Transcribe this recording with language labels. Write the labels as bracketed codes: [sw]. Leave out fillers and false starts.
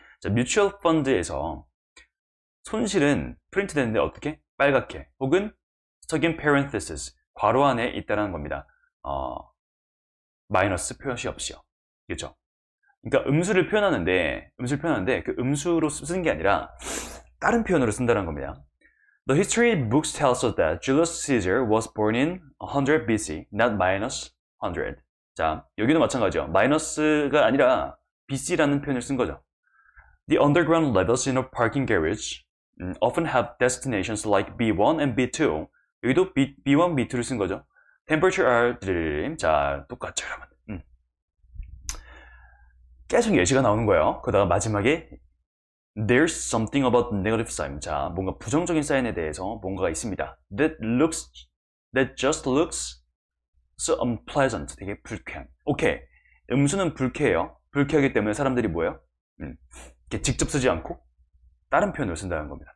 [ko] 자, 뮤추얼 펀드에서 손실은 프린트 되는데 어떻게? 빨갛게 혹은 [en] stuck in parentheses [ko] 괄호 안에 있다는 겁니다. 마이너스 표시 없이요. 그렇죠? 그러니까 음수를 표현하는데 그 음수로 쓰는 게 아니라 다른 표현으로 쓴다는 겁니다. [en] The history books tells us that Julius Caesar was born in 100 BC, not minus 100. [ko] 자, 여기도 마찬가지죠. 마이너스가 아니라 BC라는 표현을 쓴 거죠. [en] The underground levels in a parking garage often have destinations like B1 and B2. [ko] 여기도 B1, B2를 쓴 거죠. [en] Temperature are [ko] 자, 똑같죠, 여러분. 계속 예시가 나오는 거예요. 그러다가 마지막에 [en] There's something about negative sign. [ko] 자, 뭔가 부정적인 사인에 대해서 뭔가가 있습니다. [en] That just looks so unpleasant. [ko] 되게 불쾌한. 오케이. 음수는 불쾌해요. 불쾌하기 때문에 사람들이 뭐예요? 이렇게 직접 쓰지 않고 다른 표현을 쓴다는 겁니다.